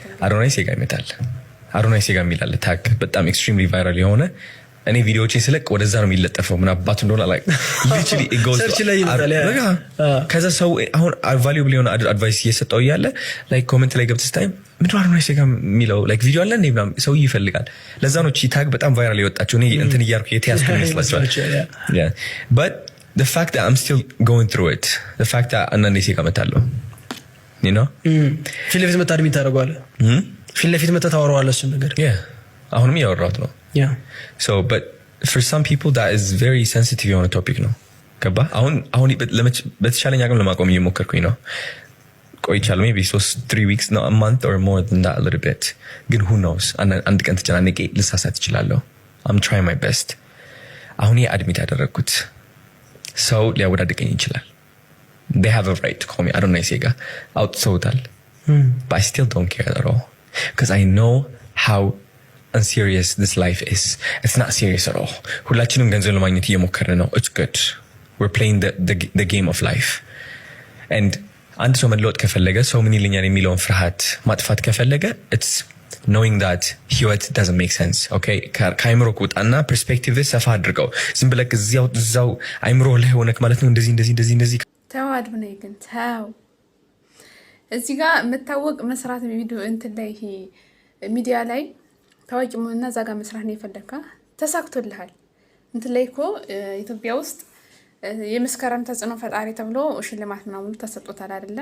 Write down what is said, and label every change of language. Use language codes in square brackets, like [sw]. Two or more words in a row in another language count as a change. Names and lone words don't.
[am] አዶናይ ሴጋ ይመጣል። አዶናይ ሴጋ የሚላለ ታግ በጣም [en] extremely viral [am] የሆነ እኔ ቪዲዮዎችን ስለቅ ወደዛ ነው የሚለጠፈው። ምን አባቱ እንደሆነ ላይ ከዛ ሰው አሁን ቫሉብል የሆነ አድቫይስ እየሰጠው እያለ ኮመንት ላይ ገብተህ ስታይ ምንድን ነው አዶናይ ሴጋ የሚለው ቪዲዮ አለ እንዴ ምናምን ሰው ይፈልጋል። ለዛ ነው ታግ በጣም ቫይራል የወጣቸው። እኔ እንትን እያልኩ የተያዝኩ ይመስላችኋል? [en] but the fact that I'm still going through it, the fact that [am] አንዳንዴ ሴጋ እመጣለሁ ፊት ለፊት መታ አድሚት ታደርገዋለህ፣ ፊት ለፊት መታ ታወራዋለህ እሱን ነገር። አሁንም እያወራሁት ነው። [en] So but for some people that is very sensitive [am] የሆነ ቶፒክ ነው። ገባ? አሁን በተሻለኝ አቅም ለማቆም እየሞከርኩኝ ነው። ቆይቻለሁ [en] maybe 3 weeks no a month or more than that a little bit ግን who knows [am] አንድ ቀን ተጨናንቄ ልሳሳት እችላለሁ። [en] I'm trying my best። [am] አሁን አድሚት ያደረግኩት ሰው ሊያወዳድቀኝ ይችላል። [en] They have a right to call me አዶናይ ሴጋ አውጥተውታል። But I still don't care at all because I know how unserious this life is. It's not serious at all. [am] ሁላችንም ገንዘብ ለማግኘት እየሞከርን ነው. [en] It's good. We're playing the game of life. [am] And አንድ ሰው መለወጥ ከፈለገ ሰው ምን ይለኛል የሚለውን ፍርሃት ማጥፋት ከፈለገ [en] it's knowing that [am] ህይወት [en] doesn't make sense. Okay? [am] ከአይምሮ ቁጣና ፐርስፔክቲቭ ሰፋ አድርገው ዝም ብለህ እዛው አይምሮ ላይ ሆነክ ማለት ነው እንደዚህ ተዋድ ብነይ ግን ተው እዚህ ጋር መታወቅ መስራት ቪዲዮ እንትን ላይ ይሄ ሚዲያ ላይ ታዋቂ መሆንና እዛ ጋር መስራት ነው የፈለካ ተሳክቶልሃል። እንትን ላይ እኮ ኢትዮጵያ ውስጥ የመስከረም ተጽዕኖ ፈጣሪ ተብሎ ሽልማት ምናምን ተሰጥቶታል አይደለ?